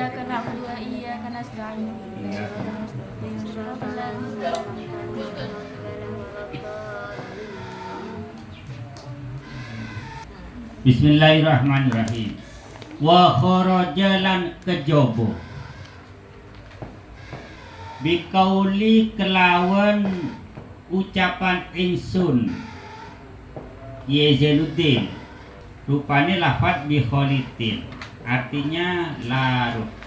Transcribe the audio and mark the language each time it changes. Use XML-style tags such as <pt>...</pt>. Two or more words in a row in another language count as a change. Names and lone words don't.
<ar>نعبد وإياك نستعين اهدنا الصراط المستقيم صراط الذين أنعمت عليهم. بسم الله الرحمن الرحيم. وخرج</ar> <jv>lan kejaba bikauli kelawan ucapan ingsun Ye Zainuddin, rupane lafaz</jv> <ar>بخالط</ar> <jv>artinya larut.</jv>